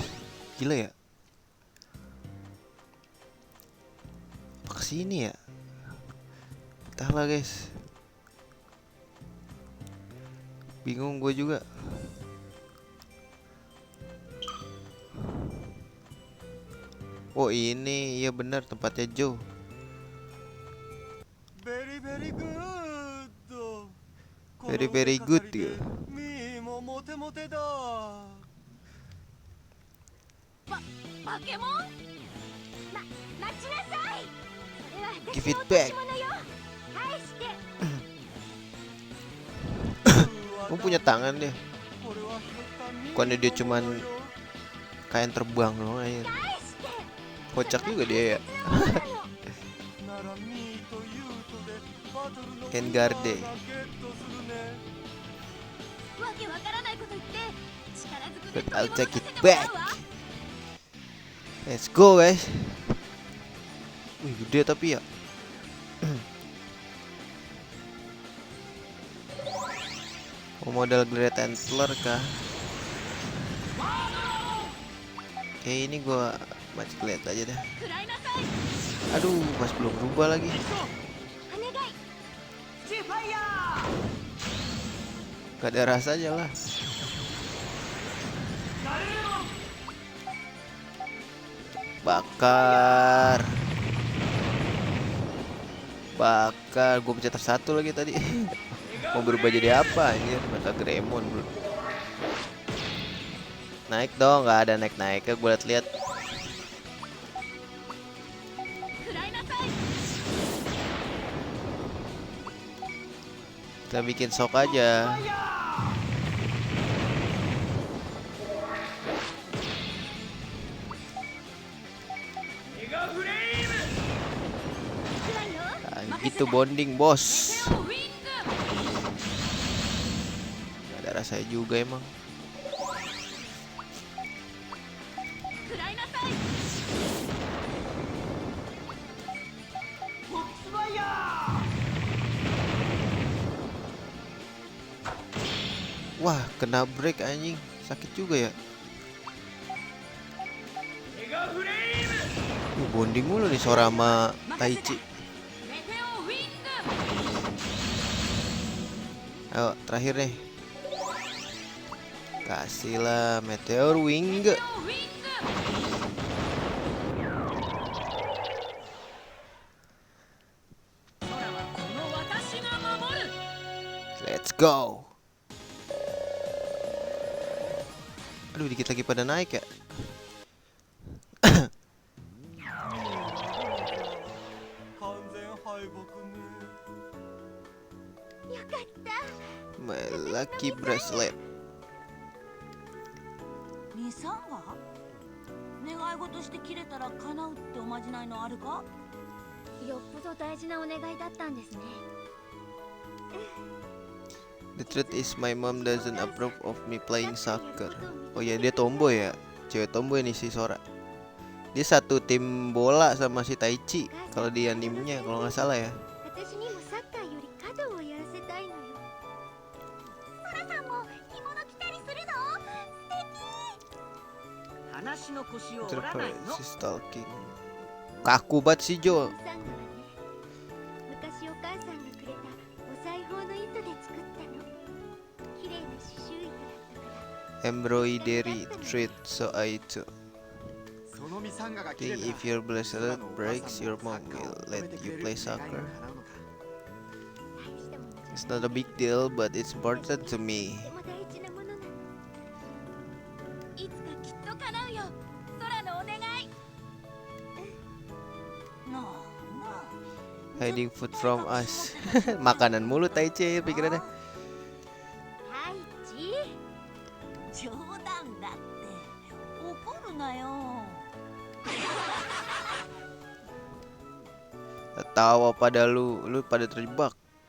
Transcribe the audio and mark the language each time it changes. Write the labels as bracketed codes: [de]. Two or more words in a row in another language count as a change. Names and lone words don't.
[id] Gila ya. Apa kesini ya? Entahlah guys. Bingung gue juga. Oh ini, iya benar tempatnya Joe. [en] Very very good. Very very good ya. Mi mo mote mote da. Pokemon? Give it back. [id] Gue punya tangan deh. Bukannya dia cuman kain terbang dong aja. [ja] 返して [id] Kocak juga dia ya. [ja] ならミーとユートでバトルのエンガーデゲットするね。わけわからないこと言って力ずくで [en] But I'll [ja] 取 [en] take [ja] り [en] it [ja] 戻させてもら [en] back. [ja] うわ [en] Let's go guys. [id] Wih gede tapi ya. Mau modal Great Antler kah? Oke ini gua match lihat aja dah. [ja] 食らいなさい [id] Aduh pas belum berubah lagi. [ja] お願い [id] Gak ada rasanya lah. Bakar. Bakar. Gue pencet satu lagi tadi. Mau berubah jadi apa anjir? Mata Gremon bro. Naik dong, nggak ada naik-naiknya. Gue liat-liat. [ja] 食らいなさい [id] Kita bikin sok aja. Nah, gitu bonding bos. [ja] ウィング [id] Gak ada rasanya juga emang. [ja] 食らいなさい [id] Wah kena break anjing. Sakit juga ya. Bonding mulu nih Sora sama Taichi. [ja] メテオウィング [id] Ayo terakhir nih. Kasihlah Meteor Wing. [ja] メテオウィング 空はこの私が守る [en] Let's go. [id] Aduh dikit lagi pada naik ya. [ja] 完全敗北ね。よかった [en] My lucky bracelet. [ja] ミサンガ願い事して切れたら叶うっておまじないのあるか？よっぽど大事なお願いだったんですね [en] The truth is my mom doesn't approve of me playing soccer. [id] Oh ya dia tomboy ya. Cewek tomboy nih si Sora. Dia satu tim bola sama si Taichi kalau di animenya kalau nggak salah ya. [ja] 私にもサッカーより華道をやらせたいのよソラさんも着物着たりするの話の腰を折 [id] Terus [ja] らないの。 [id] si stalking. Kaku banget si Jo. [ja] サンガはね昔お母さんがくれたお裁縫の糸で作ったの綺麗な刺繍糸だったから [en] Embroidery thread so I too [ja] そのミサンガが切れ [en] think [ja] たら [en] if your bracelet [ja] 空のお母 [en] breaks [ja] さんも [en] your [ja] サ [en] mom [ja] ッカー [en] will [ja] を [en] let [ja] 止めてく [en] you [ja] れる [en] play [ja] 願いが [en] soccer. [ja] 叶うのか。大したものじゃない [en] It's not a big deal but it's important to me. [ja] とても大事なものなのいつかきっと叶うよ空のお願いなあなあ [en] Hiding food from us. [id] Makanan mulu Taichi ya pikirannya. [ja] 太一冗談だって怒るなよ。 [id] Tawa pada lu pada terjebak.